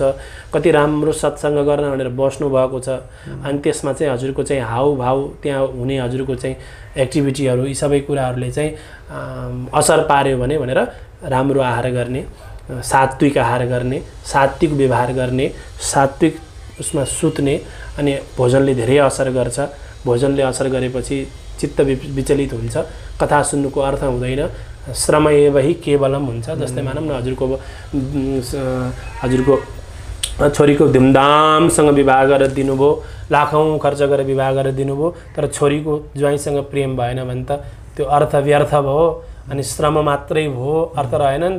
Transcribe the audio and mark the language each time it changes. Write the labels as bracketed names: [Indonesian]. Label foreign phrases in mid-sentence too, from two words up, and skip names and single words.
[Nepali] कति राम्रो सत्सङ्ग गर्न भनेर बस्नुभएको छ, अनि त्यसमा चाहिँ हजुरको चाहिँ हाउभाउ, त्यहाँ हुने हजुरको चाहिँ एक्टिभिटीहरू, यी सबै कुराहरूले चाहिँ असर पार्यो भनेर राम्रो आहार गर्ने, सात्विक आहार गर्ने, सात्विक व्यवहार गर्ने, सात्विक उसमा सुत्ने। अनि भोजनले धेरै असर गर्छ। भोजनले असर गरेपछि चित्त विचलित हुन्छ, कथा सुन्नुको अर्थ हुँदैन, [Sanskrit] श्रमएव हि केवलम हुन्छ। [Nepali] जस्तै मानौँ न हजुरको छोरीको धुमधामसँग विवाह गरेर दिनुभयो, लाखौँ खर्च गरेर विवाह गरेर दिनुभयो, तर छोरीको ज्वाइँसँग प्रेम भएन भने त त्यो अर्थ व्यर्थ भयो, अनि श्रम मात्रै भयो, अर्थ रहेन नि त।